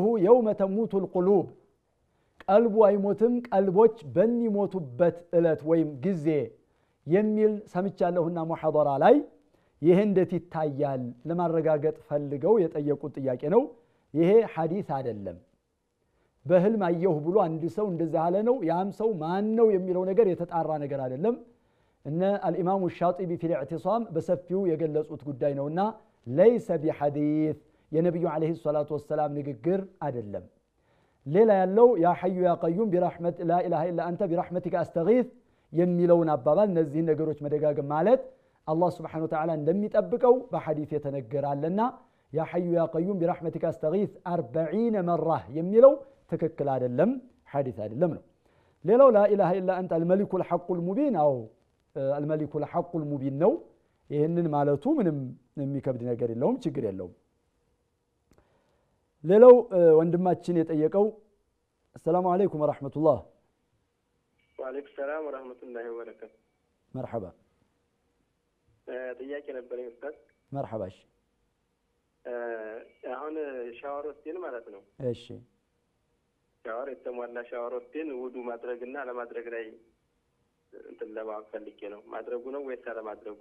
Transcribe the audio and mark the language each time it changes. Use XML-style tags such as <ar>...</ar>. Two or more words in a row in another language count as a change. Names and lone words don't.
<ar>يوم تموت القلوب</ar> <am>ቀልቡ አይሞትም ቀልቦች በሚሞቱበት እለት ወይም ጊዜ የሚል ሰምቻለሁና ሙሐደራ ላይ ይሄ እንዴት ይታያል ለማረጋገጥ ፈልገው የጠየቁት ጥያቄ ነው። ይሄ ሐዲስ አይደለም። በህልም አየሁ ብሎ አንድ ሰው እንደዛ አለ ነው ያም ሰው ማን ነው የሚለው ነገር የተጣራ ነገር አይደለም። እነ አልኢማሙ ሻጢቢ ፊ الإعتصام በሰፊው የገለጹት ጉዳይ ነውና</am> <ar>ليس بحديث</ar> <am>የነብዩ አለይሂ</am> <ar>الصلاة والسلام</ar> <am>ንግግር አይደለም። ሌላ ያለው</am> <ar>يا حي يا قيوم برحمت لا إله إلا أنت برحمتك أستغيث</ar> <am>የሚለውን አባባል እነዚህ ነገሮች መደጋገም ማለት አላህ</am> <ar>سبحانه وتعالى</ar> <am>እንደሚጠብቀው በሐዲስ የተነገራልና</am> <ar>يا حي يا قيوم برحمتك أستغيث</ar> <am>40 መራ የሚለው ትክክል አይደለም ሐዲስ አይደለም ነው። ሌላው</am> <ar>لا إله إلا أنت الملك الحق المبين أو الملك الحق المبين</ar> <am>ነው። ይሄንን ማለቱ ምንም የሚከብድ ነገር የለውም ችግር የለውም። ሌላው ወንድማችን የጠየቀው</am> <ar>السلام عليكم ورحمة الله وعليكم السلام ورحمة الله وبركاته مرحبا</ar> <am>ጥያቄ ነበረኝ ኡስታዝ مرحبا እሺ አሁን ሻወር ወስደን ማለት ነው እሺ ሻወር የተሟላ ሻወር ወስደን ውዱ ማድረግና ለማድረግ ላይ እንትን ለማወቅ ፈልጌ ነው ማድረጉ ነው ወይስ አለማድረጉ</am>